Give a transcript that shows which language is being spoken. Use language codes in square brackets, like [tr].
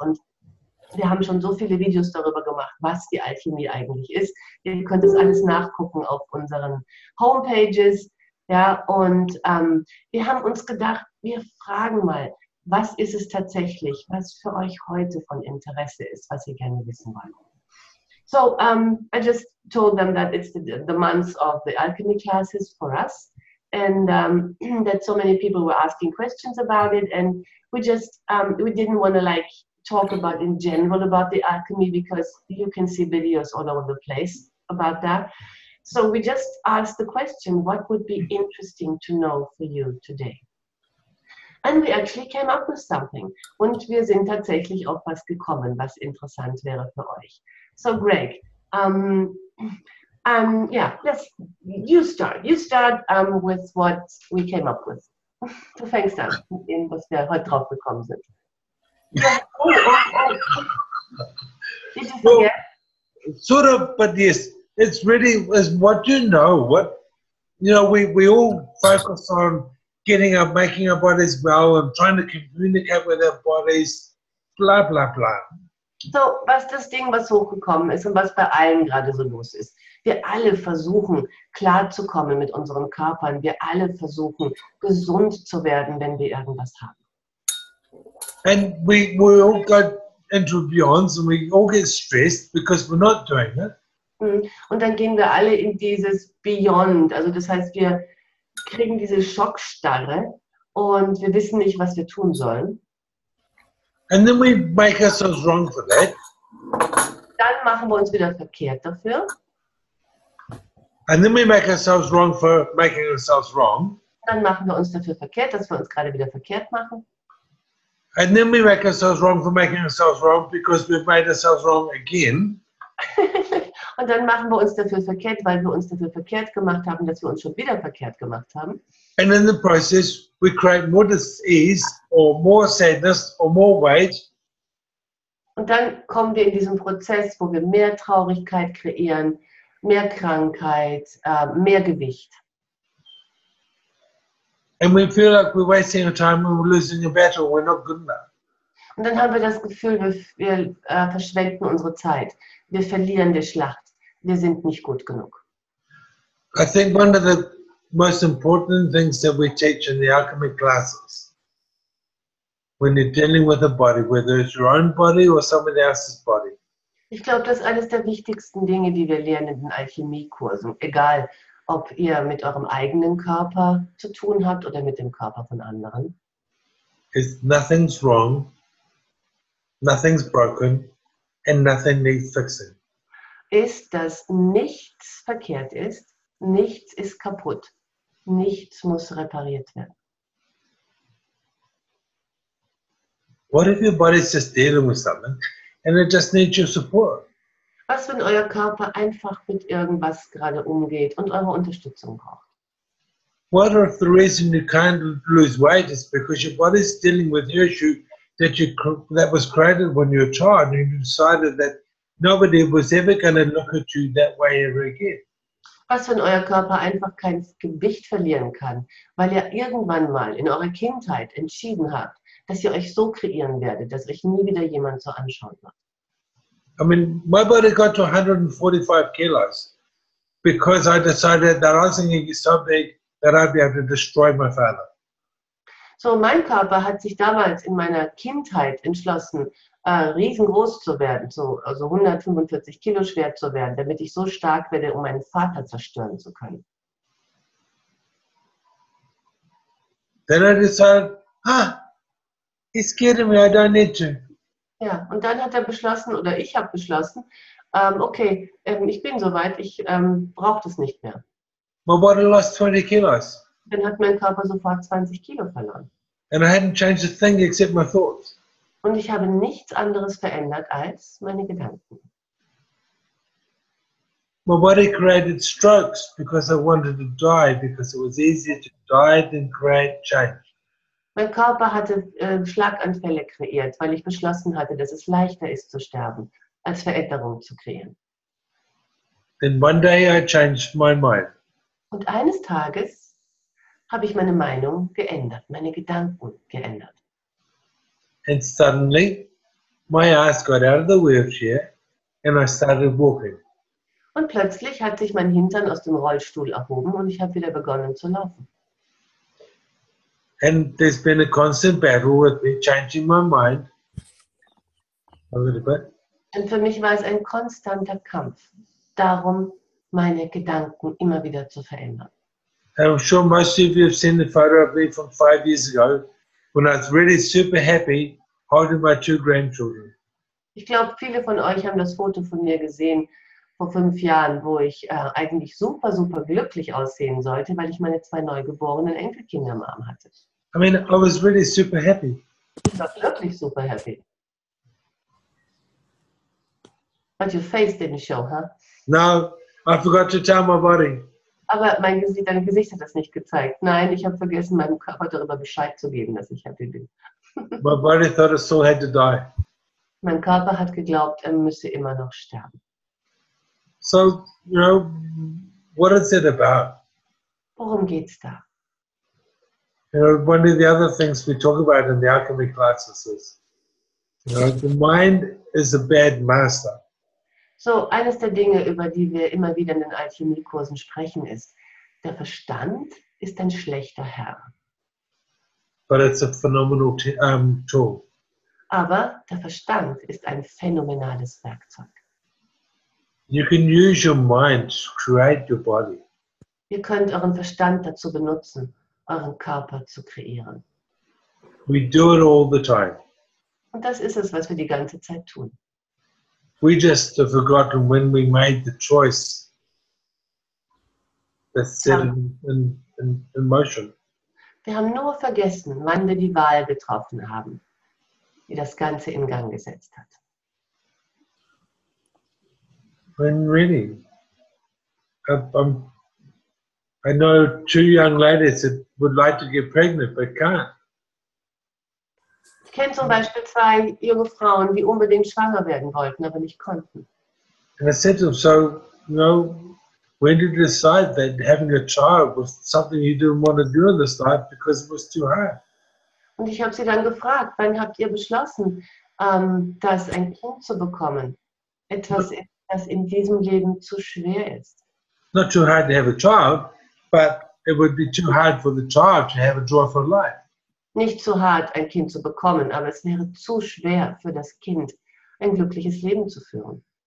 [de] Und wir haben schon so viele Videos darüber gemacht, was die Alchemie eigentlich ist. Ihr könnt das alles nachgucken auf unseren Homepages. Ja, und wir haben uns gedacht, wir fragen mal, was ist es tatsächlich, was für euch heute von Interesse ist, was ihr gerne wissen wollt. [en] So, I just told them that it's the months of the alchemy classes for us, and that so many people were asking questions about it, and we just, we didn't want to like talk about in general about the alchemy because you can see videos all over the place about that. So we just asked the question, what would be interesting to know for you today? And we actually came up with something. [de] Und wir sind tatsächlich auf was gekommen, was interessant wäre für euch. [en] So Greg, yeah, you start. You start with what we came up with. [de] Du fängst an, mit dem, was wir heute drauf gekommen sind. [en] Yeah. Did you forget? Well, sort of, but yes, it's really is what you know. What you know, we all focus on getting up, making our bodies well, and trying to communicate with our bodies. Blah blah blah. [de] So, was das Ding, was hochgekommen ist und was bei allen gerade so los ist. Wir alle versuchen, klarzukommen mit unseren Körpern. Wir alle versuchen, gesund zu werden, wenn wir irgendwas haben. [en] And we all go into beyonds and we all get stressed because we're not doing it. [de] Und dann gehen wir alle in dieses Beyond. Also das heißt, wir kriegen diese Schockstarre und wir wissen nicht, was wir tun sollen. [en] And then we make ourselves wrong for that. [de] Dann machen wir uns wieder verkehrt dafür. [en] And then we make ourselves wrong for making ourselves wrong. [de] Dann machen wir uns dafür verkehrt, dass wir uns gerade wieder verkehrt machen. [en] And then we make ourselves wrong for making ourselves wrong because we've made ourselves wrong again. [de] Und dann machen wir uns dafür verkehrt, weil wir uns dafür verkehrt gemacht haben, dass wir uns schon wieder verkehrt gemacht haben. [en] And in the process, we create more disease or more sadness or more weight. [de] Und dann kommen wir in diesen Prozess, wo wir mehr Traurigkeit kreieren, mehr Krankheit, mehr Gewicht. [en] And we feel like we're wasting our time and we're losing a battle, we're not good enough. [de] Und dann haben wir das Gefühl, wir verschwenden unsere Zeit. Wir verlieren die Schlacht. Wir sind nicht gut genug. [en] I think one of the most important things that we teach in the alchemy classes, when you're dealing with a body, whether it's your own body or somebody else's body. [de] Ich glaube, das ist eines der wichtigsten Dinge, die wir lernen in den Alchemiekursen. Egal, ob ihr mit eurem eigenen Körper zu tun habt oder mit dem Körper von anderen. [en] Is nothing's wrong, nothing's broken, and nothing needs fixing. [de] Ist, dass nichts verkehrt ist, nichts ist kaputt, nichts muss repariert werden. [en] What if your body's just dealing with something and it just needs your support? [de] Was, wenn euer Körper einfach mit irgendwas gerade umgeht und eure Unterstützung braucht? [en] What if the reason you can't lose weight is because your body's dealing with the issue that was created when you were a child and you decided that nobody was ever going to look at you that way ever again? [de] Was, wenn euer Körper einfach kein Gewicht verlieren kann, weil ihr irgendwann mal in eurer Kindheit entschieden habt, dass ihr euch so kreieren werdet, dass euch nie wieder jemand so anschauen wird. [en] I mean, my body got to 145 kilos because I decided that I was going to get so big that I'd be able to destroy my father. [de] So, mein Körper hat sich damals in meiner Kindheit entschlossen, riesengroß zu werden, also 145 Kilo schwer zu werden, damit ich so stark werde, um meinen Vater zerstören zu können. [en] Then I decided, he's scared of me, I don't need to. [de] Ja, und dann hat er beschlossen, oder ich habe beschlossen, okay, ich bin soweit, ich brauche das nicht mehr. [en] My body lost 20 kilos. [de] Dann hat mein Körper sofort 20 Kilo verloren. [en] And I hadn't changed a thing except my thoughts. [de] Und ich habe nichts anderes verändert als meine Gedanken. [en] My body created strokes because I wanted to die, because it was easier to die than create change. [de] Mein Körper hatte Schlaganfälle kreiert, weil ich beschlossen hatte, dass es leichter ist zu sterben, als Veränderung zu kreieren. [en] Then one day I changed my mind. [de] Und eines Tages habe ich meine Meinung geändert, meine Gedanken geändert. [en] And suddenly, my ass got out of the wheelchair and I started walking. [de] Und plötzlich hat sich mein Hintern aus dem Rollstuhl erhoben und ich habe wieder begonnen zu laufen. [en] And there's been a constant battle with me changing my mind a little bit. [de] Und für mich war es ein konstanter Kampf, darum meine Gedanken immer wieder zu verändern. [en] And I'm sure most of you have seen the photo of me from 5 years ago when I was really super happy holding my 2 grandchildren. [de] Ich glaube, viele von euch haben das Foto von mir gesehen vor 5 Jahren, wo ich eigentlich super, super glücklich aussehen sollte, weil ich meine 2 neugeborenen Enkelkinder im Arm hatte. [en] I mean, I was really super happy. [de] Ich war wirklich super happy. [en] But your face didn't show, huh? No, I forgot to tell my body. [de] Aber dein Gesicht hat das nicht gezeigt. Nein, ich habe vergessen, meinem Körper darüber Bescheid zu geben, dass ich happy bin. [en] My body thought I still had to die. [de] Mein Körper hat geglaubt, er müsse immer noch sterben. [en] So, you know, what is it about? [de] Worum geht's da? [en] You know, one of the other things we talk about in the Alchemy classes is, you know, the mind is a bad master. [de] So, eines der Dinge, über die wir immer wieder in den Alchemiekursen sprechen, ist, der Verstand ist ein schlechter Herr. [en] But it's a phenomenal tool. [de] Aber der Verstand ist ein phänomenales Werkzeug. [en] You can use your mind to create your body. [de] Ihr könnt euren Verstand dazu benutzen, euren Körper zu kreieren. [en] We do it all the time. [de] Und das ist es, was wir die ganze Zeit tun. [en] We just have forgotten when we made the choice that set it in motion. [de] Wir haben nur vergessen, wann wir die Wahl getroffen haben, die das Ganze in Gang gesetzt hat. [en] When really, I know 2 young ladies that would like to get pregnant but can't. [de] Ich kenne zum Beispiel 2 junge Frauen, die unbedingt schwanger werden wollten, aber nicht konnten. [en] And I said to them, so, you know, when did you decide that having a child was something you didn't want to do in this life because it was too hard? [de] Und ich habe sie dann gefragt, wann habt ihr beschlossen, dass ein Kind zu bekommen etwas ist, das in diesem Leben zu schwer ist? [en] Not too hard to have a child, but it would be too hard for the child to have a joyful life. [de] Nicht zu hart, ein Kind zu bekommen, aber es wäre zu schwer für das Kind, ein glückliches Leben zu führen.